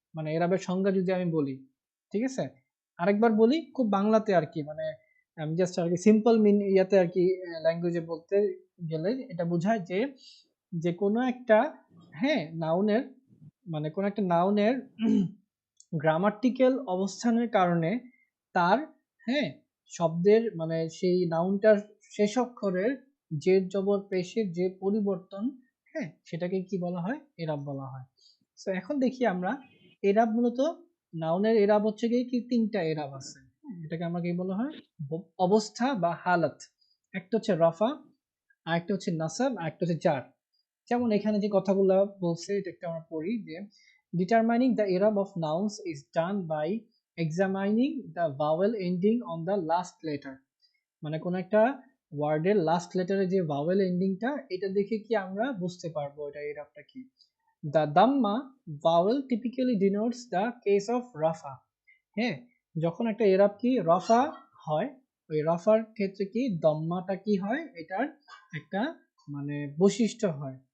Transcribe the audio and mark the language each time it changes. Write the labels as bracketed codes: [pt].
[bn] মানে এরাবের সংজ্ঞা যদি আমি বলি, ঠিক আছে, আরেকবার বলি খুব বাংলাতে আর কি, মানে আমি জাস্ট আর কি সিম্পল ইয়াতে আর কি ল্যাঙ্গুয়েজে বলতে গেলে এটা বোঝায় যে যে কোনো একটা, হ্যাঁ, নাউনের, মানে কোনো একটা নাউনের গ্রামাটিক্যাল অবস্থানের কারণে তার, হ্যাঁ, শব্দের মানে সেই নাউনটার শেষ অক্ষরের জেড জবর পেশের যে পরিবর্তন, হ্যাঁ, সেটাকে কি বলা হয়, এরাব বলা হয়। তো এখন দেখি আমরা এরাব মূলত, নাউনের এরাব হচ্ছে কি তিনটা এরাব আছে। এটাকে আমরা কি বলা হয়, অবস্থা বা হালত। একটা হচ্ছে রফা, আরেকটা হচ্ছে নাসাব, আরেকটা হচ্ছে জার। যেমন এখানে যে কথাগুলো বলছে এটা একটু আমরা পড়ি যে [en] determining the Arab of nouns is done by examining the vowel ending on the last letter। [bn] মানে কোন একটা ওয়ার্ডের লাস্ট লেটারে যে ভাওয়েল এন্ডিংটা, এটা দেখে কি আমরা বুঝতে পারবো এটা এরাবটা কি। [en] The Dhamma vowel typically denotes the case of Rafa। [bn] হ্যাঁ, যখন একটা এরাব কি রফা হয়, ওই রফার ক্ষেত্রে কি দম্মাটা কি হয়, এটার একটা মানে বৈশিষ্ট্য হয়।